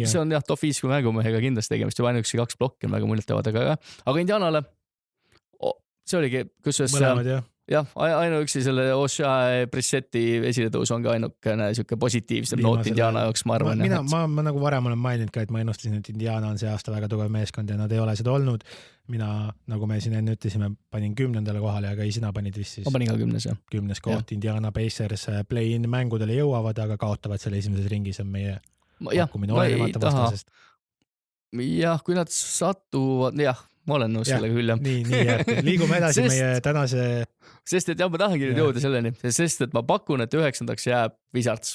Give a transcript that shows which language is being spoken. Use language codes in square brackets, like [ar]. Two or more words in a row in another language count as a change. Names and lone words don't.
[et] See on top 5 mängumehega kindlasti tegemist, juba ainuüksi 2 blokki on väga muljet teevad, aga Indianale see oligi, kusjuures ainuüksi selle Oshae Brissetti esiletõus on ka ainukene siuke positiivsem noot Indiana jaoks, ma arvan. Ma nagu varem olen maininud ka, et ma ennustasin, et Indiana on see aasta väga tugev meeskond ja nad ei ole seda olnud. Mina, nagu me siin enne ütlesime, panin 10. kohale, aga sina panid vist siis... Ma panin ka 10. 10. koht. Indiana Pacers play-in mängudele jõuavad, aga kaotavad selle esimeses ringis on meie pakkumine olenemata vastasest. Jah, kui nad satuvad... Ma olen nõus sellega küll, jah. Nii jääbki. Liigume edasi meie tänase... Sest et ma tahangi nüüd jõuda selleni, sest et ma pakun, et 9. jääb Wizards.